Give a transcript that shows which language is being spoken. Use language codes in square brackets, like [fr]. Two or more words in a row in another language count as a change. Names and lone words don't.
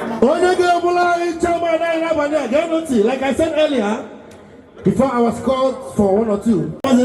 [ig] Onye ga-ebula anyị chairman anyị n'abalị a, gee ntị, [en] like I said earlier, Before I was called for one or two.